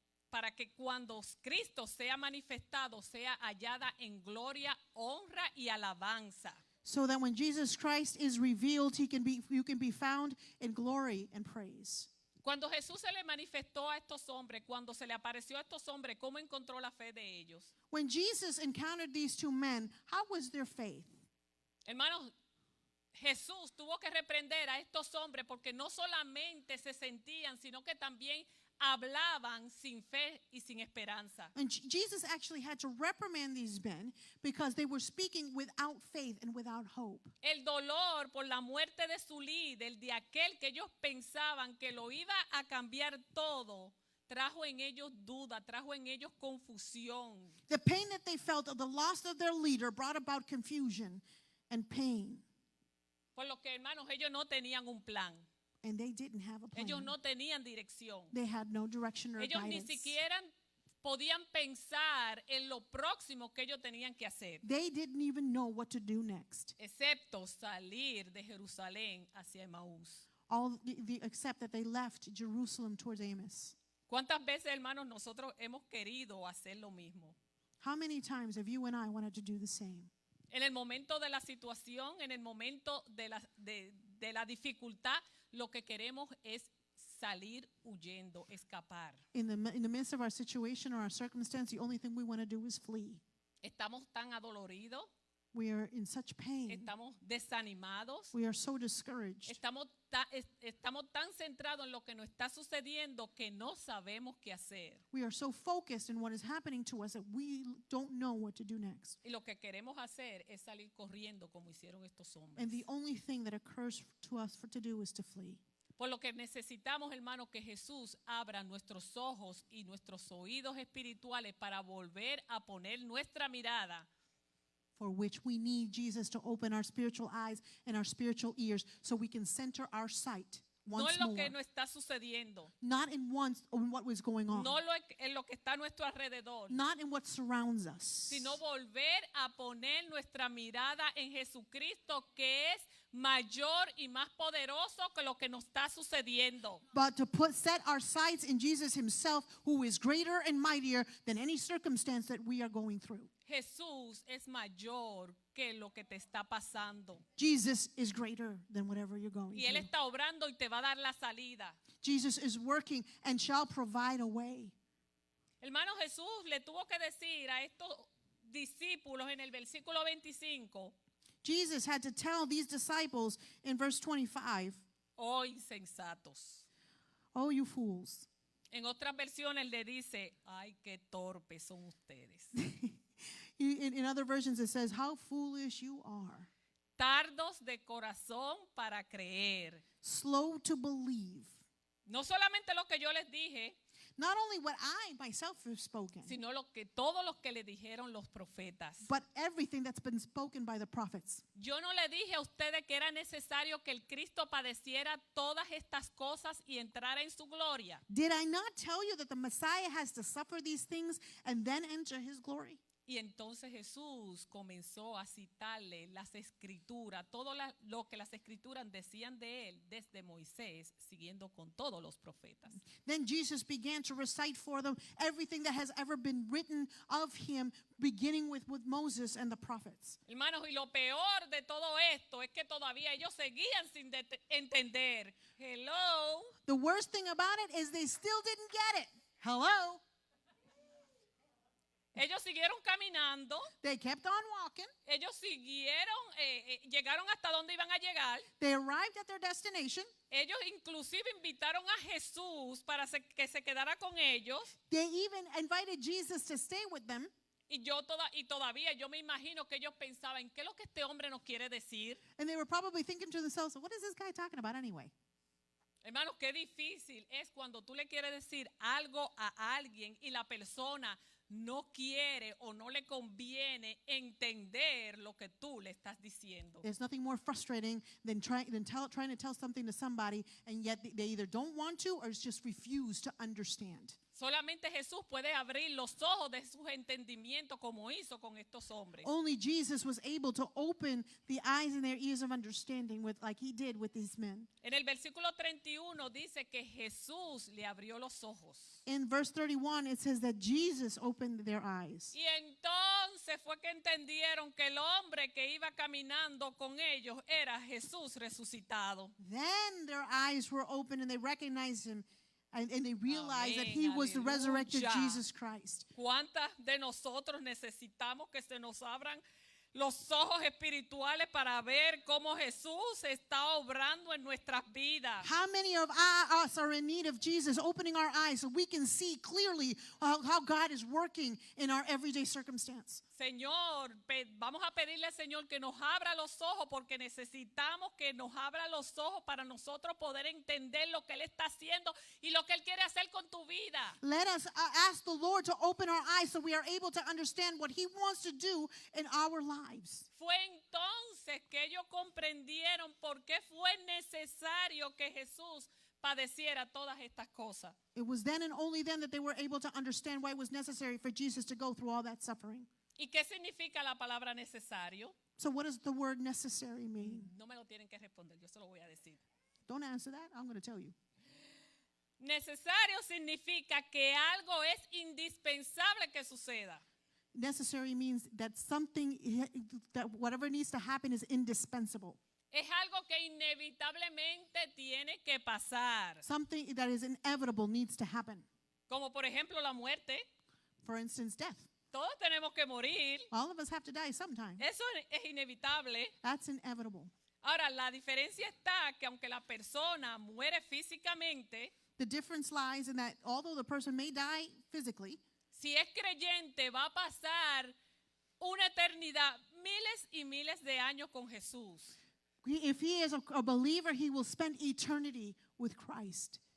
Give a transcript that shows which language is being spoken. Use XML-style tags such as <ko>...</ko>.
<es>Para que cuando Cristo sea manifestado, sea hallada en gloria, honra y alabanza.</es> <en>So that when Jesus Christ is revealed, you can be found in glory and praise.</en> <es>Cuando Jesús se le manifestó a estos hombres, cuando se le apareció a estos hombres, ¿cómo encontró la fe de ellos?</es> <en>When Jesus encountered these two men, how was their faith?</en> <es>Hermanos, Jesús tuvo que reprender a estos hombres porque no solamente se sentían, sino que también hablaban sin fe y sin esperanza.</es> <en>And Jesus actually had to reprimand these men because they were speaking without faith and without hope.</en> <es>El dolor por la muerte de su líder, de aquel que ellos pensaban que lo iba a cambiar todo, trajo en ellos duda, trajo en ellos confusión.</es> <en>The pain that they felt of the loss of their leader brought about confusion and pain.</en> <es>Por lo que, hermanos, ellos no tenían un plan.</es> <en>And they didn't have a plan.</en> <es>Ellos no tenían dirección.</es> <en>They had no direction or</en> <es>Ellos ni</es> <en>guidance.</en> <es>siquiera podían pensar en lo próximo que ellos tenían que hacer,</es> <en>They didn't even know what to do next.</en> <es>excepto salir de Jerusalén hacia Emaús.</es> <en>Except that they left Jerusalem towards Amos.</en> <es>¿Cuántas veces, hermanos, nosotros hemos querido hacer lo mismo?</es> <en>How many times have you and I wanted to do the same?</en> <es>En el momento de la situación, en el momento de la dificultad, lo que queremos es salir huyendo, escapar.</es> <en>In the midst of our situation or our circumstance, the only thing we want to do is flee.</en> <es>Estamos tan adoloridos,</es> <en>We are in such pain.</en> <es>estamos desanimados,</es> <en>We are so discouraged.</en> <es>estamos tan centrados en lo que nos está sucediendo que no sabemos qué hacer.</es> <en>We are so focused in what is happening to us that we don't know what to do next.</en> <es>Y lo que queremos hacer es salir corriendo como hicieron estos hombres.</es> <en>And the only thing that occurs to us to do is to flee.</en> <es>Por lo que necesitamos, hermano, que Jesús abra nuestros ojos y nuestros oídos espirituales para volver a poner nuestra mirada</es> <en>For which we need Jesus to open our spiritual eyes and our spiritual ears so we can center our sight</en> <es>no</es> <en>once</en> <es>en lo</es> <en>more.</en> <es>que nos está sucediendo,</es> <en>Not in what was going on.</en> <es>no en lo que está a nuestro alrededor,</es> <en>Not in what surrounds us.</en> <es>sino volver a poner nuestra mirada en Jesucristo, que es mayor y más poderoso que lo que nos está sucediendo.</es> <en>But to set our sights in Jesus himself, who is greater and mightier than any circumstance that we are going through.</en> <es>Jesús es mayor que lo que te está pasando.</es> <en>Jesus is greater than whatever you're going</en> <es>Y Él</es> <en>through.</en> <es>está obrando y te va a dar la salida.</es> <en>Jesus is working and shall provide a way.</en> <es>Hermano, Jesús le tuvo que decir a estos discípulos en el versículo 25,</es> <en>Jesus had to tell these disciples in verse 25,</en> <es>oh insensatos.</es> <en>"Oh, you fools."</en> <es>En otras versiones le dice, ay, qué torpes son ustedes.</es> <en>In other versions it says, "How foolish you are.</en> <es>Tardos de corazón para creer.</es> <en>Slow to believe."</en> <es>No solamente lo que yo les dije,</es> <en>Not only what I myself have spoken,</en> <es>sino todos los que le dijeron los profetas.</es> <en>but everything that's been spoken by the prophets.</en> <es>Yo no le dije a ustedes que era necesario que el Cristo padeciera todas estas cosas y entrara en su gloria.</es> <en>Did I not tell you that the Messiah has to suffer these things and then enter his glory?</en> <es>Y entonces Jesús comenzó a citarle las escrituras, todo lo que las escrituras decían de él desde Moisés, siguiendo con todos los profetas.</es> <en>Then Jesus began to recite for them everything that has ever been written of him, beginning with Moses and the prophets.</en> <es>Hermanos, y lo peor de todo esto es que todavía ellos seguían sin entender.</es> <en>Hello. The worst thing about it is they still didn't get it. Hello?</en> <es>Ellos siguieron caminando,</es> <en>They kept on walking.</en> <es>ellos siguieron, llegaron hasta donde iban a llegar.</es> <en>They arrived at their destination.</en> <es>Ellos inclusive invitaron a Jesús para que se quedara con ellos.</es> <en>They even invited Jesus to stay with them.</en> <es>Y todavía yo me imagino que ellos pensaban, ¿qué es lo que este hombre nos quiere decir?</es> <en>And they were probably thinking to themselves, what is this guy talking about anyway?</en> <es>Hermanos, qué difícil es cuando tú le quieres decir algo a alguien y la persona no quiere o no le conviene entender lo que tú le estás diciendo.</es> <en>There's nothing more frustrating than trying to tell something to somebody and yet they either don't want to or just refuse to understand.</en> <es>Solamente Jesús puede abrir los ojos de sus entendimientos como hizo con estos hombres.</es> <en>Only Jesus was able to open the eyes and their ears of understanding like he did with these men.</en> <es>En el versículo 31 dice que Jesús le abrió los ojos.</es> <en>In verse 31, it says that Jesus opened their eyes.</en> <es>Y entonces fue que entendieron que el hombre que iba caminando con ellos era Jesús resucitado.</es> <en>Then their eyes were opened and they recognized him and they realized that he</en> <es>Amén,</es> <en>was the resurrected</en> <es>aleluya.</es> <en>Jesus Christ.</en> <es>¿Cuántas de nosotros necesitamos que se nos abran los ojos espirituales para ver cómo Jesús está obrando en nuestras vidas?</es> <en>How many of us are in need of Jesus opening our eyes so we can see clearly how God is working in our everyday circumstance?</en> <es>Señor, vamos a pedirle al Señor que nos abra los ojos porque necesitamos que nos abra los ojos para nosotros poder entender lo que Él está haciendo y lo que Él quiere hacer con tu vida.</es> <en>Let us ask the Lord to open our eyes so we are able to understand what he wants to do in our lives.</en> <es>Fue entonces que ellos comprendieron por qué fue necesario que Jesús padeciera todas estas cosas.</es> <en>It was then and only then that they were able to understand why it was necessary for Jesus to go through all that suffering.</en> <es>¿Y qué significa la palabra necesario?</es> <en>So what does the word necessary mean?</en> <es>No me lo tienen que responder, yo se lo voy a decir.</es> <en>Don't answer that. I'm going to tell you.</en> <es>Necesario significa que algo es indispensable que suceda.</es> <en>Necessary means that that whatever needs to happen is indispensable.</en> <es>Es algo que inevitablemente tiene que pasar.</es> <en>Something that is inevitable needs to happen.</en> <es>Como por ejemplo la muerte.</es> <en>For instance, death.</en> <es>Todos tenemos que morir.</es> <en>All of us have to die sometime.</en> <es>Eso es inevitable.</es> <en>That's inevitable.</en> <es>Ahora, la diferencia está que aunque la persona muere físicamente,</es> <en>The difference lies in that although the person may die physically,</en> <es>si es creyente va a pasar una eternidad, miles y miles de años con Jesús.</es> <en>if he is a believer, he will spend eternity with Christ.</en>